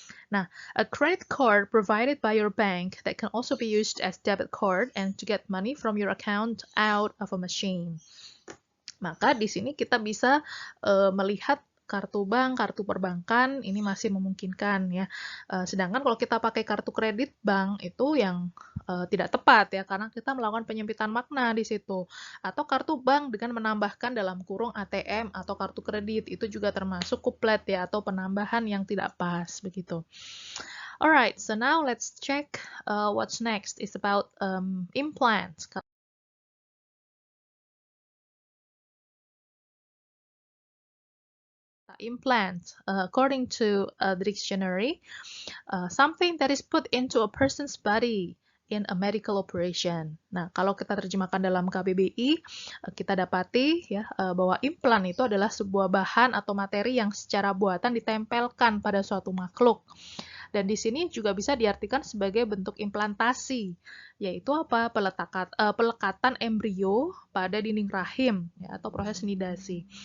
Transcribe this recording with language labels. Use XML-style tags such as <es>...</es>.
<en>Nah, a credit card provided by your bank that can also be used as debit card and to get money from your account out of a machine.</en> <id>Maka di sini kita bisa melihat kartu bank, kartu perbankan ini masih memungkinkan ya. Sedangkan kalau kita pakai kartu kredit bank itu yang tidak tepat ya, karena kita melakukan penyempitan makna di situ. Atau kartu bank dengan menambahkan dalam kurung ATM atau kartu kredit itu juga termasuk kuplet ya, atau penambahan yang tidak pas begitu.</id> <en>Alright, so now let's check what's next. It's about implants. Implant, according to the dictionary, something that is put into a person's body in a medical operation.</en> <id>Nah, kalau kita terjemahkan dalam KBBI, kita dapati ya bahwa implan itu adalah sebuah bahan atau materi yang secara buatan ditempelkan pada suatu makhluk. Dan di sini juga bisa diartikan sebagai bentuk implantasi, yaitu apa? Pelekatan embrio pada dinding rahim ya, atau proses nidasi.</id>